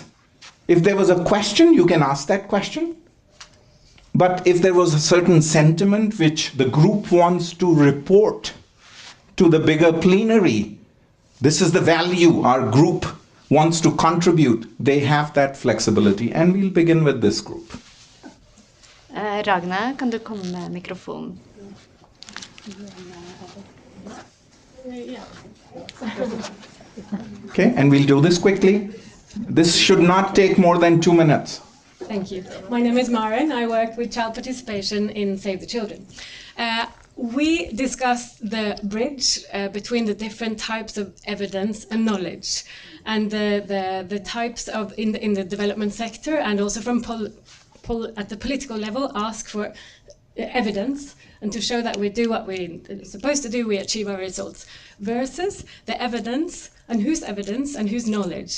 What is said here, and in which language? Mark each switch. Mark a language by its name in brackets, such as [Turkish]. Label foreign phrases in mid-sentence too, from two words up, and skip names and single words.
[English] If there was a question, you can ask that question. But if there was a certain sentiment which the group wants to report to the bigger plenary, this is the value our group wants to contribute, they have that flexibility. And we'll begin with this group. [Norwegian] Ragna, kan du komme med mikrofonen? [English] Okay, and we'll do this quickly. This should not take more than 2 minutes. Thank you. My name is Maren. I work with child participation in Save the Children. We discussed the bridge between the different types of evidence and knowledge, and the types of in the development sector, and also from at the political level, ask for evidence and to show that we do what we're supposed to do, we achieve our results, versus the evidence and whose knowledge